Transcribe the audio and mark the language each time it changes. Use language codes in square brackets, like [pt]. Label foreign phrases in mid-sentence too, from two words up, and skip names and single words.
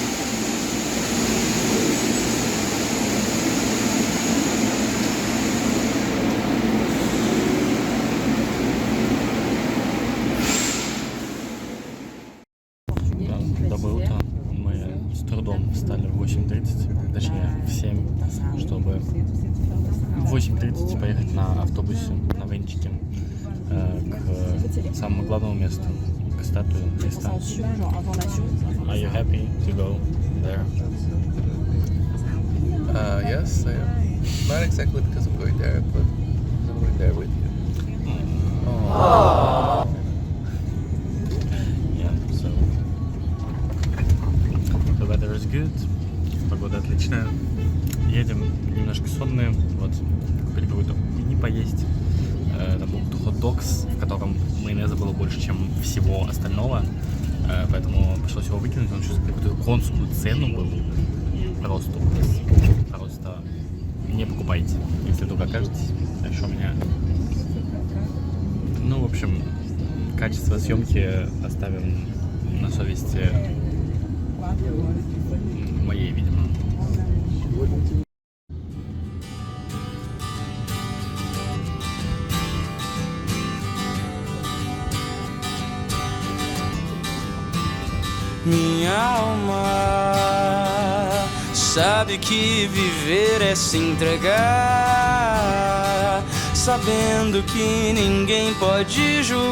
[ru] Доброе утро. Мы с трудом встали в 8:30, точнее в 7, чтобы в 8:30 поехать на автобусе, на венчике к самому главному месту, к статуе Христа. [en] Are you happy to go there? Yes, I am. Not exactly because I'm going there, but I'm going there with you. Yeah, so the weather is good, [ru] погода отличная. Едем немножко сонные, вот, купили какую-то мини поесть. Это был хот-догс, в котором майонеза было больше, чем всего остального, поэтому пришлось его выкинуть, он чувствует какую-то конскую цену был. Просто не покупайте, если только окажетесь. А еще у меня, ну, в общем, качество съемки оставим на совести моей, видимо. [pt] Minha alma sabe que viver é se entregar, sabendo que ninguém pode